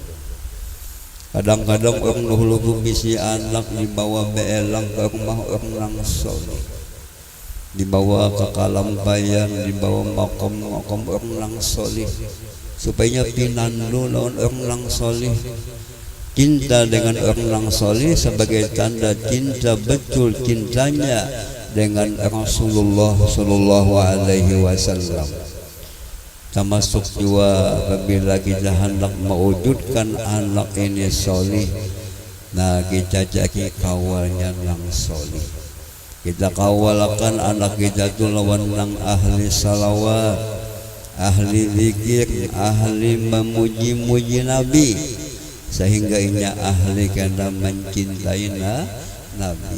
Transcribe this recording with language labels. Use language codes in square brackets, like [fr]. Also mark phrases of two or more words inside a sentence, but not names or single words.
[bjn] Kadang-kadang orang dahulu bisi anak dibawa beelang ke rumah orang soleh, dibawa ke kalampayan, dibawa makam orang soleh, supaya pinandu lawan orang soleh. [id] Cinta dengan orang soleh sebagai tanda cinta betul cintanya dengan Rasulullah [ar] صلى الله عليه وسلم. [id] Termasuk juga apabila kita hendak mewujudkan anak ini soleh, nah kita jadi kawalnya yang soleh. [bjn] Kita kawalkan anak kita itu lawan yang ahli salawat, ahli zikir, ahli memuji-muji Nabi, sehingga inya ahli karena mencintai Nabi.